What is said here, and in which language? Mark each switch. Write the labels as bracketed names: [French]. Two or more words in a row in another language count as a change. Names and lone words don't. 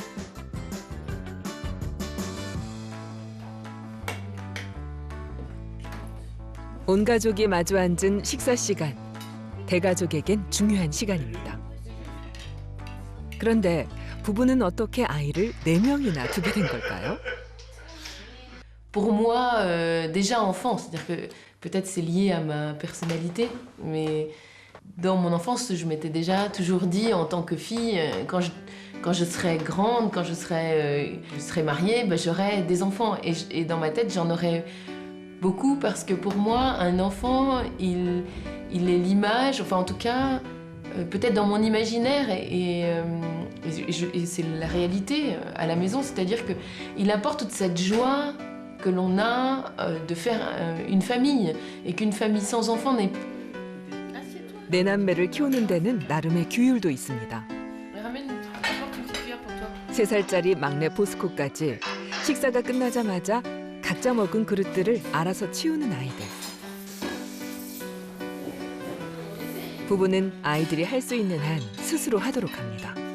[Korean] 온 가족이 마주 앉은 식사 시간. 대가족에겐 중요한 시간입니다. 그런데 부부는 어떻게 아이를 4명이나 두게 된 걸까요? [French] Pour moi, déjà enfant, c'est-à-dire que peut-être c'est lié à ma personnalité, mais dans mon enfance, je m'étais déjà toujours dit en tant que fille, quand je serai grande, quand je serai mariée, ben, j'aurai des enfants. Et dans ma tête, j'en aurai beaucoup parce que pour moi, un enfant, il est l'image, enfin en tout cas, peut-être dans mon imaginaire, et c'est la réalité à la maison, c'est-à-dire qu'il apporte toute cette joie que l'on a de faire une famille, et qu'une famille sans enfants n'est... [Korean] 네 남매를 키우는 데는 나름의 규율도 있습니다. 3살짜리 막내 보스코까지 식사가 끝나자마자 각자 먹은 그릇들을 알아서 치우는 아이들. 부부는 아이들이 할 수 있는 한 스스로 하도록 합니다.